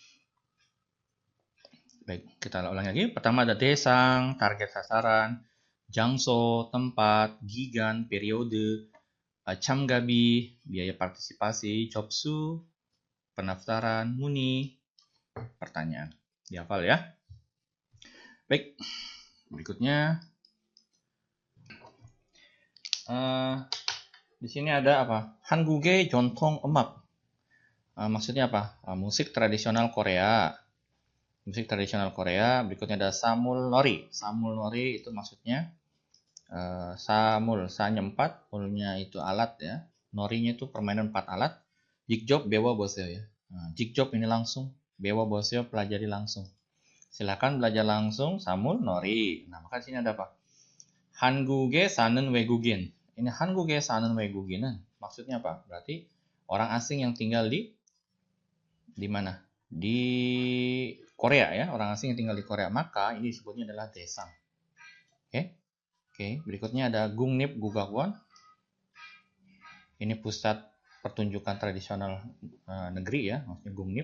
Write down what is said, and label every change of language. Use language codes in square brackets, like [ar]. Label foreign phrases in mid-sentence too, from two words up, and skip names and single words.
[id] Baik, kita ulang lagi. Pertama ada 대상, target sasaran, 장소, tempat, 기간, periode, 참가비, biaya partisipasi, 접수, pendaftaran, 문의, pertanyaan. Dihafal ya. Baik, berikutnya di sini ada apa? [ko] 한국의 전통 음악. [id] Maksudnya apa? Musik tradisional Korea. Musik tradisional Korea. Berikutnya ada samulnori. Samulnori itu maksudnya samul, sa-nya 4, ul-nya itu alat ya. Norinya itu permainan 4 alat. [ko] 직접 배워보세요 [id] ya. 직접 ini langsung. 배워보세요 pelajari langsung. Silakan belajar langsung samulnori. Nah, maka di sini ada apa? [ko] 한국에 사는 외국인. [id] Ini [ko] 한국에 사는 외국인은 [id] maksudnya apa? Berarti orang asing yang tinggal di mana? Di Korea ya, orang asing yang tinggal di Korea. Maka ini disebutnya adalah desang. Oke, berikutnya ada Gungnip Gugakwan. Ini pusat pertunjukan tradisional negeri ya, maksudnya Gungnip.